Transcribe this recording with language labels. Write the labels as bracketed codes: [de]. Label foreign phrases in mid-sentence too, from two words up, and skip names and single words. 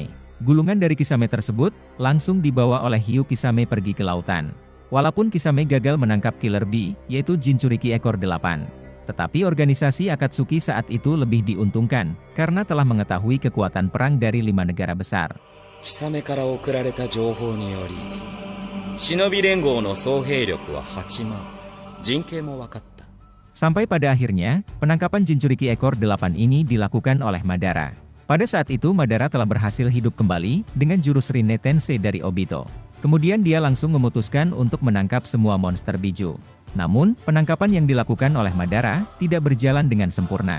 [id] Gulungan dari Kisame tersebut langsung dibawa oleh Hiyu Kisame pergi ke lautan. Walaupun Kisame gagal menangkap Killer Bee, yaitu Jinchuriki ekor 8. Tetapi organisasi Akatsuki saat itu lebih diuntungkan, karena telah mengetahui kekuatan perang dari 5 negara besar. [ja] 貴様から送られた情報により、忍び連合の総兵力は8万。陣形も分かった。 [id] Sampai pada akhirnya, penangkapan Jinchuriki ekor 8 ini dilakukan oleh Madara. Pada saat itu Madara telah berhasil hidup kembali dengan jurus Rinne Tensei dari Obito. Kemudian dia langsung memutuskan untuk menangkap semua monster biju. Namun, penangkapan yang dilakukan oleh Madara tidak berjalan dengan sempurna.